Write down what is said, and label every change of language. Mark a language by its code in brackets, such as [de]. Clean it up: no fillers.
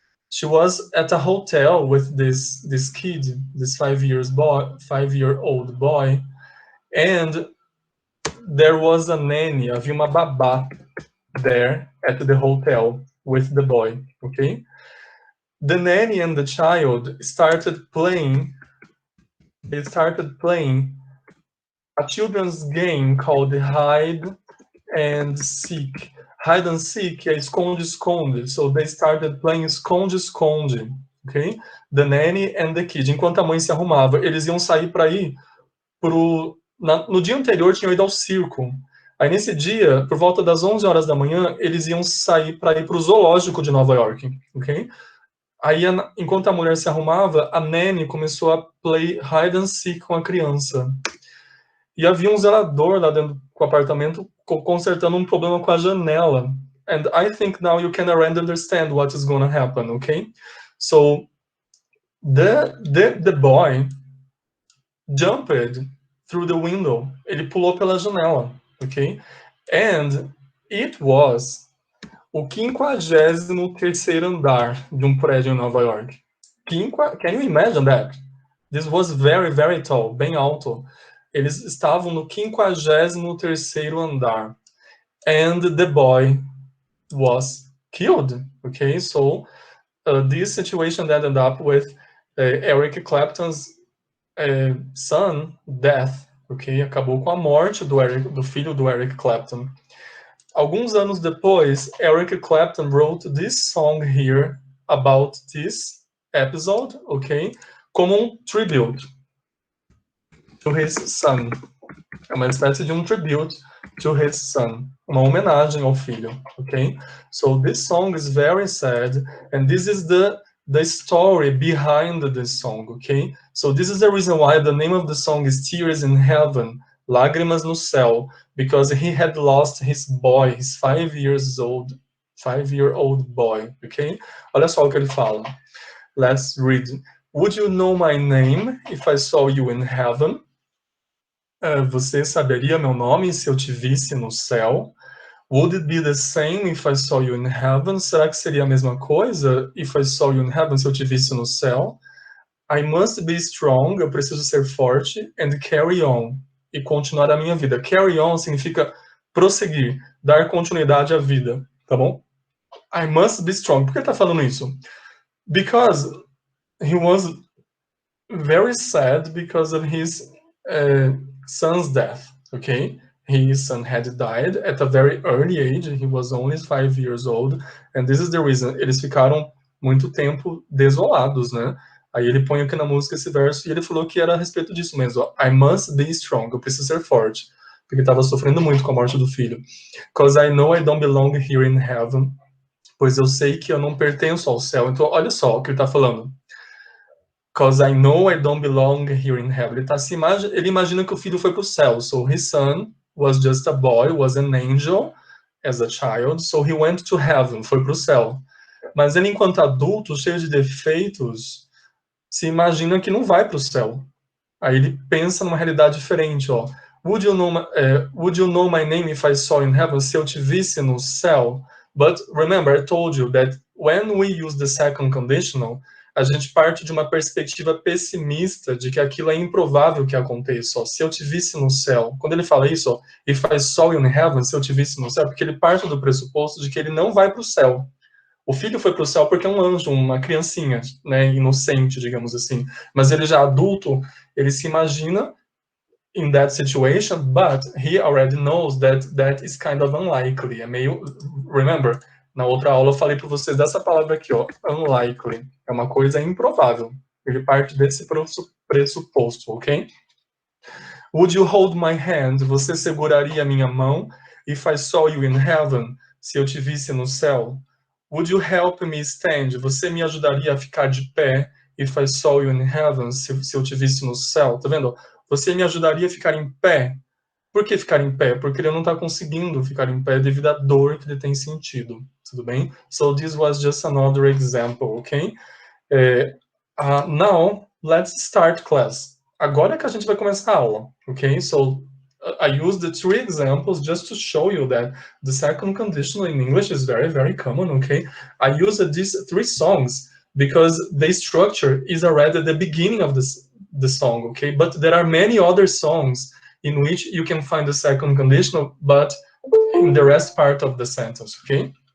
[en] She was at a hotel with this kid, this 5-year-old boy, and there was a nanny, [pt] havia uma babá [en] there at the hotel with the boy, okay? The nanny and the child started playing. They started playing a children's game called Hide and Seek. [pt] Hide and Seek é esconde-esconde. [en] So they started playing esconde-esconde, okay? The nanny and the kid. [pt] Enquanto a mãe se arrumava, eles iam sair para ir no dia anterior tinham ido ao circo. Aí nesse dia, por volta das 11 horas da manhã, eles iam sair para ir para o zoológico de Nova York, ok? Aí, enquanto a mulher se arrumava, a nanny começou a [en] play hide and seek [pt] com a criança. E havia um zelador lá dentro do apartamento consertando um problema com a janela. [en] And I think now you can already understand what is going to happen, okay? So the boy jumped through the window. [pt] Ele pulou pela janela, okay? [en] And it was [pt] o 53º andar de um prédio em Nova York. [en] Can you imagine that? This was very, very tall, [pt] bem alto. Eles estavam no 53º andar. [en] And the boy was killed. Okay, so this situation ended up with Eric Clapton's son death. [pt] Okay, acabou com a morte do filho do Eric Clapton. Alguns anos depois, [en] Eric Clapton wrote this song here about this episode, okay, como tribute to his son. [pt] É uma espécie de [en] tribute to his son, [pt] uma homenagem ao filho, okay? [en] So this song is very sad, and this is the story behind this song, okay? So this is the reason why the name of the song is Tears in Heaven, Lágrimas no Céu, because he had lost his boy, his 5-year-old boy, okay? [pt] Olha só o que ele fala. [en] Let's read. Would you know my name if I saw you in heaven? [pt] Você saberia meu nome se eu te visse no céu? [en] Would it be the same if I saw you in heaven? [pt] Será que seria a mesma coisa [en] if I saw you in heaven, [pt] se eu te visse no céu? [en] I must be strong, [pt] eu preciso ser forte, [en] and carry on, [pt] e continuar a minha vida. Carry on significa prosseguir, dar continuidade à vida, tá bom? [en] I must be strong. [pt] Por que ele tá falando isso? [en] Because he was very sad because of his son's death, okay? His son had died at a very early age, he was only 5 years old, and this is the reason. [pt] Eles ficaram muito tempo desolados, né? Aí ele põe aqui na música esse verso e ele falou que era a respeito disso mesmo. Ó. [en] I must be strong, [pt] eu preciso ser forte, porque estava sofrendo muito com a morte do filho. [en] Because I know I don't belong here in heaven, [pt] pois eu sei que eu não pertenço ao céu. Então, olha só o que ele está falando. [en] Because I know I don't belong here in heaven. [pt] Ele imagina que o filho foi para o céu. [en] So his son was just a boy, was an angel as a child. So he went to heaven, [pt] foi para o céu. Mas ele, enquanto adulto, cheio de defeitos, se imagina que não vai para o céu. Aí ele pensa numa realidade diferente, ó. [en] Would you know my name if I saw in heaven? [pt] Se eu te visse no céu. [en] But remember, I told you that when we use the second conditional, [pt] a gente parte de uma perspectiva pessimista de que aquilo é improvável que aconteça. [en] Ó. [pt] Se eu te visse no céu. Quando ele fala isso, ó, [en] if I saw you in heaven, [pt] se eu te visse no céu, porque ele parte do pressuposto de que ele não vai para o céu. O filho foi para o céu porque é um anjo, uma criancinha, né, inocente, digamos assim. Mas ele já adulto, ele se imagina [en] in that situation, but he already knows that that is kind of unlikely. [pt] É meio, remember, na outra aula eu falei para vocês dessa palavra aqui, ó, unlikely. É uma coisa improvável. Ele parte desse pressuposto, ok? [en] Would you hold my hand? [pt] Você seguraria a minha mão? [en] If I saw you in heaven, [pt] se eu te visse no céu? [en] Would you help me stand? [pt] Você me ajudaria a ficar de pé? [en] If I saw you in heaven, [pt] se eu te visse no céu? Tá vendo? Você me ajudaria a ficar em pé? Por que ficar em pé? Porque ele não está conseguindo ficar em pé devido à dor que ele tem sentido. Tudo bem? [en] So this was just another example, ok? Now, let's start class. [pt] Agora é que a gente vai começar a aula, ok? [en] So I used the 3 examples just to show you that the second conditional in English is very, very common, okay? I used these 3 songs because the structure is already at the beginning of the song, okay? But there are many other songs in which you can find the second conditional, but in the rest part of the sentence, okay?